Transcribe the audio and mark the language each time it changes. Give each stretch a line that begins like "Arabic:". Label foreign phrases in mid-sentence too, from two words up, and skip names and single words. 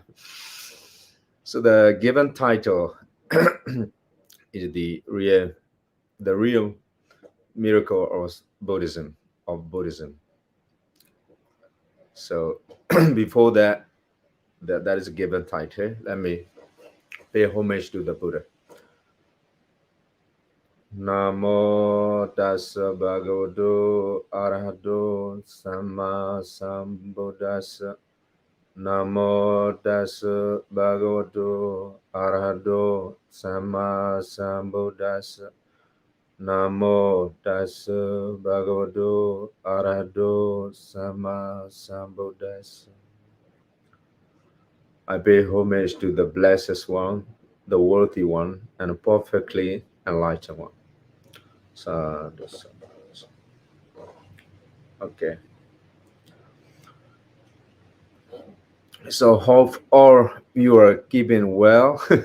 English: So the given title is the real miracle of Buddhism. So before that is a given title. Let me pay homage to the Buddha.
Pali: Namo tassa bhagavato arahato samma sambuddhassa. Namo tassa bhagavato arahato samma sambuddhassa. Namo tassa bhagavato arahato samma sambuddhassa.
English: I pay homage to the blessed one, the worthy one, and perfectly enlightened one. Okay. So hope all you are keeping well.